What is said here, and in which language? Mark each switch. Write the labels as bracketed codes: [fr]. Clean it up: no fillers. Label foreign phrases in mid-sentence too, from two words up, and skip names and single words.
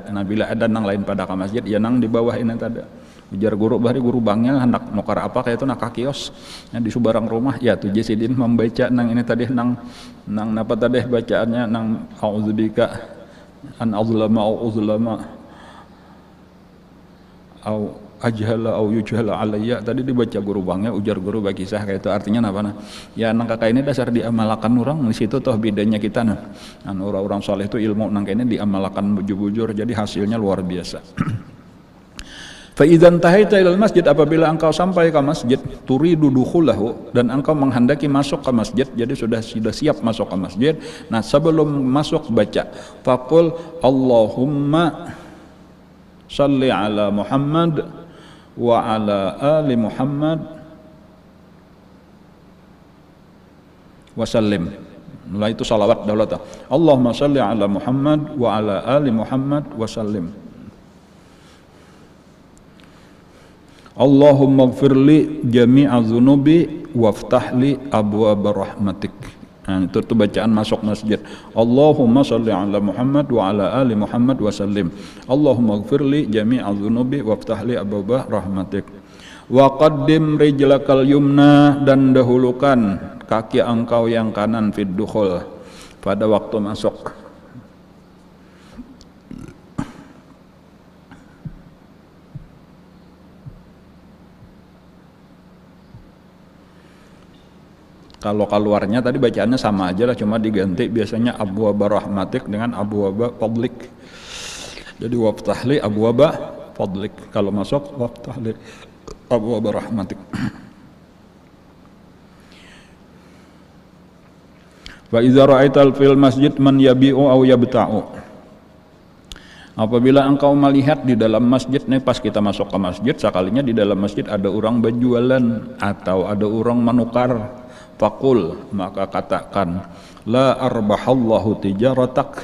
[bjn] Nah bila ada nang lain pada ke masjid ya nang di bawah ini tadi. Ujar guru bahari guru bangnya hendak nukar apa kayak itu nak kios yang di subarang rumah ya tuh Jasidin membaca nang ini tadi nang apa tadi bacaannya nang [ar] أعوذ بك أن أظلم أو أظلم أو أجهل أو يجهل علي, [bjn] tadi dibaca guru bangnya. Ujar guru bagi kisah kayak itu artinya apa nah ya nang kakak ini dasar diamalkan orang di situ toh bedanya kita nah orang-orang soleh itu ilmu nang ini diamalkan bujur-bujur jadi hasilnya luar biasa. [ar] فإذا انتهيت إلى المسجد, [id] apabila engkau sampai ke masjid, [ar] تريد دخوله, [id] dan engkau menghendaki masuk ke masjid, jadi sudah siap masuk ke masjid. Nah sebelum masuk baca [ar] فقل اللهم صل على محمد وعلى آل محمد وسلم. [id] Mulai itu salawat dahulu. [ar] اللهم صل على محمد وعلى آل محمد وسلم. اللهم اغفر لي جميع ذنوبي وافتح لي أبواب رحمتك. [id] Nah, itu bacaan masuk masjid. [ar] اللهم صل على محمد وعلى آل محمد وسلم. اللهم اغفر لي جميع ذنوبي وافتح لي أبواب رحمتك. وقدم رجلك اليمنى, [id] dan dahulukan kaki engkau yang kanan [ar] في الدخول, [id] pada waktu masuk. Kalau keluarnya tadi bacaannya sama aja lah, cuma diganti biasanya [ar] أبواب رحمتك [id] dengan [ar] أبواب فضلك. Jadi وافتح لي أبواب فضلك, [id] kalau masuk [ar] وافتح لي أبواب رحمتك. وإذا رأيت في المسجد من يبيع أو يبتاع, [id] apabila engkau melihat di dalam masjid nih, pas kita masuk ke masjid sekalinya di dalam masjid ada orang berjualan atau ada orang menukar, faqul, maka katakan [ar] لا أربح الله تجارتك.